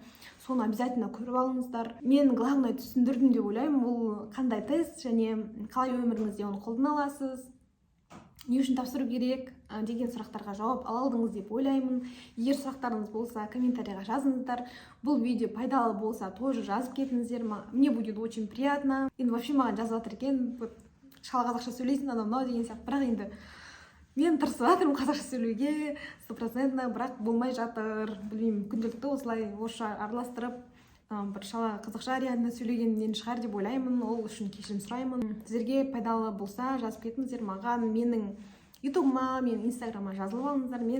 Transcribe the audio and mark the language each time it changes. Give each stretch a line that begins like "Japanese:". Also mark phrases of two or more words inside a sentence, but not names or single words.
Kazakh: Соны обязательно көріп алыңыздар. Мен главное түсіндірдім деп ойлаймын, ол қандай тест және қалай өміріңізде оны қолдана аласыз, не үшін тапсыру керек деген сұрақтарға жауап ала алдыңыз деп ойлаймын. Егер сұрақтарыңыз болса, комментарийға жазыңыздар. Бұл видео пайдалы болса, тоже жазып кетіңіздер.
Russian: Мне будет очень приятно.
Kazakh: Енді вообще маған жазып жатыр екен, шала қазақша сөйлейсің, анау деген сияқты. Бірақ енді мен тырысып жатырмын қазақша сөйлеуге 100%, бірақ болмай жатыр. Білмеймін, күнделікті осылай орысша араластырып, бір шала қазақша реально сөйлегеннен шығар деп ойлаймын. Ол үшін кешірім сұраймын. Сіздерге пайдалы болса, жазып кетіңіздер маған, менің ютубыма, менің инстаграмыма жазылып алыңыздар.